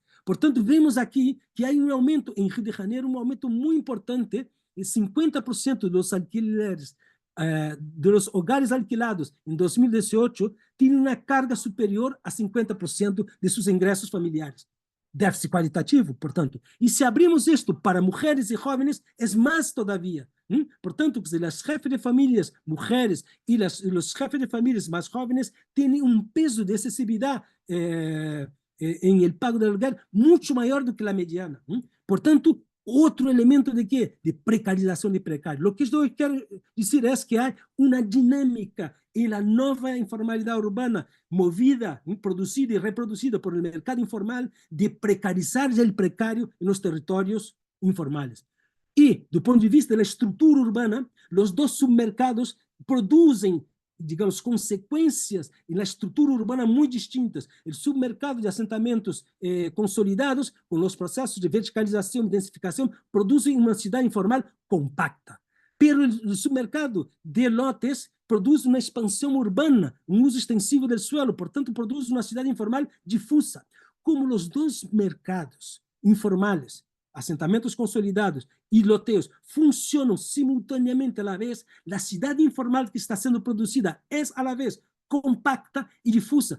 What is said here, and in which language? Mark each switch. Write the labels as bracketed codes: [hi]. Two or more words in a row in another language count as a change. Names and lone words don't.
[es] Portanto, vemos aquí que hay un aumento en Río de Janeiro, un aumento muy importante, el 50% de los alquileres de los hogares alquilados en 2018 tienen una carga superior a 50% de sus ingresos familiares. Déficit cualitativo, [pt] portanto. E se abrimos isto para mulheres e jovens, é mais todavia. Portanto, as jefes de famílias, mulheres e os jefes de famílias mais jovens têm peso de acessibilidade em [es] el pago [pt] de aluguel muito maior do que a mediana. Portanto, outro elemento de quê? De precarização de precário. O que eu quero dizer é que há uma dinâmica [es] en la nueva informalidad urbana movida, producida y reproducida por el mercado informal de precarizar el precario en los territorios informales. Y, [pt] do ponto de vista [es] de la estructura urbana, los dos submercados producen, digamos, consecuencias en la estructura urbana muy distintas. El submercado de asentamientos consolidados con los procesos de verticalización y densificación producen una ciudad informal compacta. Pero el submercado de lotes [pt] produz uma expansão urbana, um uso extensivo do suelo, portanto, produz uma cidade informal difusa. Como os dois mercados informales, assentamentos consolidados e loteios, funcionam simultaneamente [es] a la vez, [pt] a cidade informal que está sendo produzida é [es] a la vez [pt] compacta e difusa.